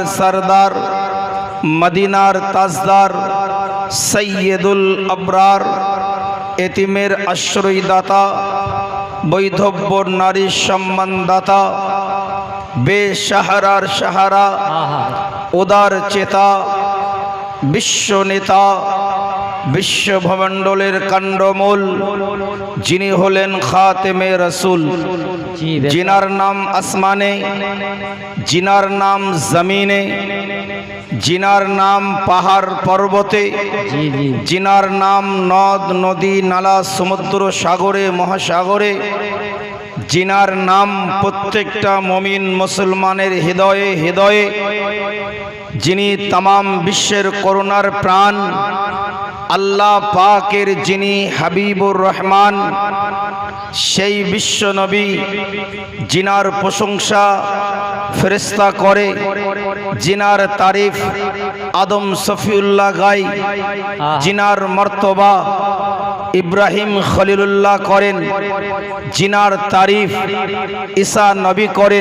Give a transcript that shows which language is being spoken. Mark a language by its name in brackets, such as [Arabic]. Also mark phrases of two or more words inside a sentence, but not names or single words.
[Bangla] সরদার, মদিনার তাজদার, সৈয়দুল আবরার, এতিমের আশ্রয়দাতা, বৈধব্য নারীর সম্মানদাতা, বেসাহারার সাহারা, উদার চেতা, বিশ্ব নেতা, বিশ্বভমণ্ডলের কাণ্ডমূল, যিনি হলেন খাতেমে রসুল, জি বেশ। যিনার নাম আসমানে, যিনার নাম জমিনে, যিনার নাম পাহাড় পর্বতে, জি জি যিনার নাম নদ নদী নালা সমুদ্র সাগরে মহাসাগরে, যিনার নাম প্রত্যেকটা মুমিন মুসলমানের হৃদয়ে হৃদয়ে, যিনি তমাম বিশ্বের করুণার প্রাণ আল্লাহ পাকের যিনি হাবিবুর রহমান, সেই বিশ্ব নবী জিনার প্রশংসা ফেরেশতা করে, জিনার তারিফ আদম সফিউল্লাহ গায়, জিনার মর্তবা ইব্রাহিম খলিলুল্লাহ করেন, জিনার তারিফ ঈসা নবী করেন।